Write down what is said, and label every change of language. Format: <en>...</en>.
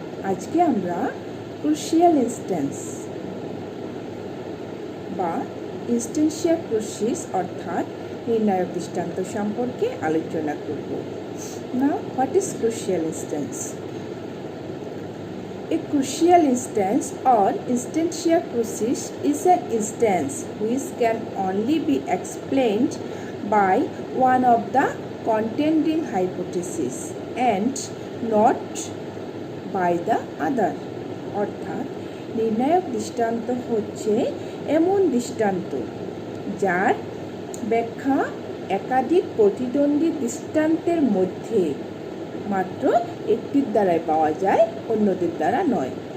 <bn>আজকে আমরা crucial instance বা ইনস্ট্যান্সিয়াল ক্রুসিস অর্থাৎ নির্ণায়ক দৃষ্টান্ত সম্পর্কে আলোচনা করব।</bn> <en>Now, what is crucial instance? A crucial instance or instantial crucis is an instance which can only be explained by one of the contending hypotheses and not by the other.</en> <bn>অর্থাৎ নির্ণায়ক দৃষ্টান্ত হচ্ছে এমন দৃষ্টান্ত যার ব্যাখ্যা একাধিক প্রতিদ্বন্দ্বী দৃষ্টান্তের মধ্যে মাত্র একটির দ্বারাই পাওয়া যায়, অন্যদের দ্বারা নয়।</bn>